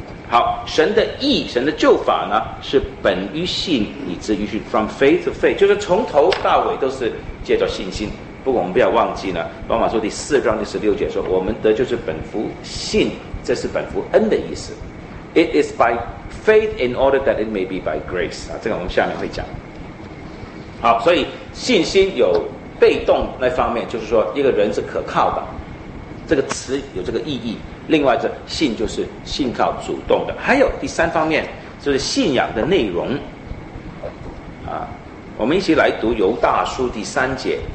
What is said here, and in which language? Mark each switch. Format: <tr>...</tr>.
<zh>好，神的义，神的救法呢，是本于信，以至于信 ，</zh> <en>from faith to faith，</en> <zh>就是从头到尾都是借着信心。不过我们不要忘记呢，罗马书第四章第十六节说，我们得就是本乎信，这是本乎恩的意思。</zh> <en>It is by faith in order that it may be by grace。</en> <zh>这个我们下面会讲。好，所以信心有被动那方面，就是说一个人是可靠的，这个词有这个意义。另外这信就是信靠主动的。还有第三方面就是信仰的内容啊，我们一起来读犹大书第三节。</zh>